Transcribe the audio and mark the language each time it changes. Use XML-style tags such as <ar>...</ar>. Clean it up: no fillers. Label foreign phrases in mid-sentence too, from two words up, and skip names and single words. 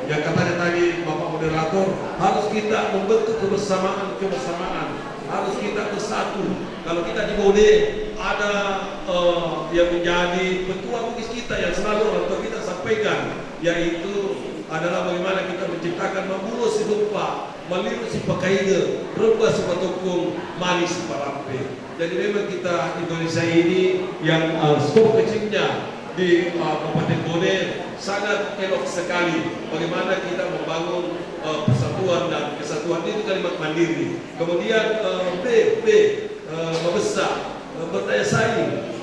<id>Yang katanya tadi Bapak Moderator, harus kita membentuk kebersamaan, harus kita bersatu. Kalau kita di Bone ada yang menjadi petua Bugis kita yang selalu orang tua kita sampaikan, yaitu adalah bagaimana kita menciptakan</id> <bug>mamulu si lupa, meliru si pakaide, reba si patukung, manis si parampe.</bug> <id>Jadi memang kita Indonesia ini yang skop kecilnya di Kabupaten Bone sangat elok sekali. Bagaimana kita membangun persatuan dan kesatuan itu kalimat mandiri. Kemudian membesar, berdaya saing.</id>